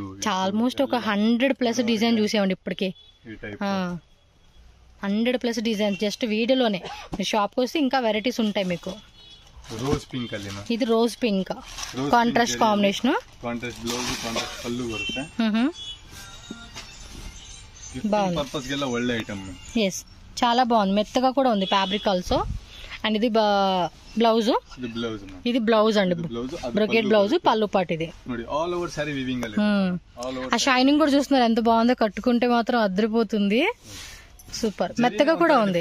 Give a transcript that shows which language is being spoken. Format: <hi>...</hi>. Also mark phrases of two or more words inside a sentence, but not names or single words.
<te>ఆల్మోస్ట్ ఒక 100+ డిజైన్ చూసామండి ఇప్పటికి. 100+ డిజైన్ జస్ట్ వీడియోలోనే. షాప్కి వస్తే ఇంకా వెరైటీస్ ఉంటాయి మీకు.</te> <en>rose pink ಅಲ್ಲಿ</en> <te>ఇది</te> <en>rose pink contrast combination, contrast blouse,</en> <kn>కాంట్రాస్ట్ పల్లు ಬರುತ್ತೆ.</kn> <te>బాగుంది,</te> <kn>పర్పస్ ಗೆಲ್ಲ ಒಳ್ಳೆ ಐಟಮ್.</kn> <te>ఎస్, చాలా బాగుంది, మెత్తగా కూడా ఉంది</te> <en>fabric also.</en> <te>అండ్ ఇది బ్లౌజ్, ఇది బ్లౌజ్ అండి,</te> <en>brocade blouse,</en> <te>పళ్ళు పాటు. ఇది ఆ షైనింగ్ కూడా చూస్తున్నారు ఎంత బాగుందో, కట్టుకుంటే మాత్రం అదిరిపోతుంది. సూపర్, మెత్తగా కూడా ఉంది.</te>